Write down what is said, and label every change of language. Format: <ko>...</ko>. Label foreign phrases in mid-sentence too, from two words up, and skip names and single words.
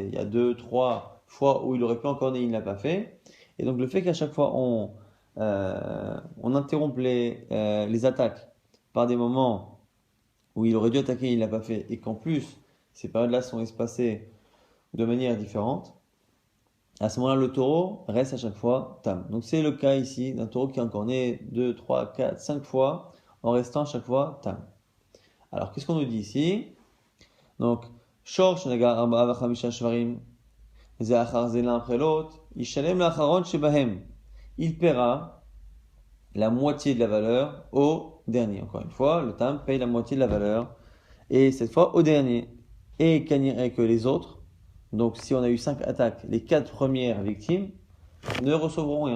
<fr>Il y a 2, 3 fois où il aurait pu encore né, il ne l'a pas fait, et donc le fait qu'à chaque fois on interrompt les attaques par des moments où il aurait dû attaquer, il ne l'a pas fait, et qu'en plus, ces périodes-là sont espacées de manière différente, à ce moment-là, le taureau reste à chaque fois tam. Donc c'est le cas ici d'un taureau qui est encore né 2, 3, 4, 5 fois, en restant à chaque fois tam. Alors qu'est-ce qu'on nous dit ici? Donc,</fr> <he>שור שנגח ארבעה וחמישה שוורים זה אחר זה</he> <fr>l'un après l'autre,</fr> <he>ישלם לאחרון שבהם.</he> <fr>Il paiera la moitié de la valeur au dernier. Encore une fois, le tam paye la moitié de la valeur, et cette fois au dernier. Et que les autres, donc si on a eu 5 attaques, les 4 premières victimes ne recevront rien.</fr>